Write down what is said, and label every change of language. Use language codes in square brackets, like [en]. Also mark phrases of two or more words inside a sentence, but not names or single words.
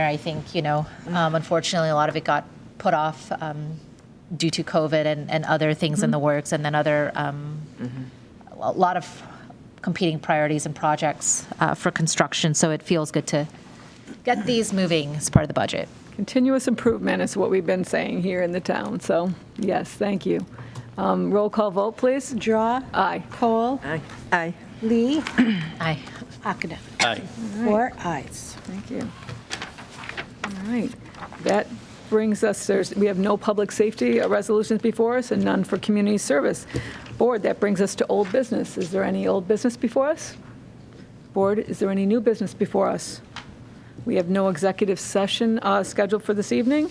[en] I think, unfortunately, a lot of it got put off due to COVID and other things in the works, and then other, a lot of competing priorities and projects for construction. So it feels good to get these moving as part of the budget. Continuous improvement is what we've been saying here in the town. So, yes, thank you. Roll call vote, please. Drawe. Aye. Kohl. Aye. Aye. Lee. Aye. Ockenden. Aye. 4 ayes. Thank you. All right. That brings us, we have no public safety resolutions before us and none for community service. Board, that brings us to old business. Is there any old business before us? Board, is there any new business before us? We have no executive session scheduled for this evening.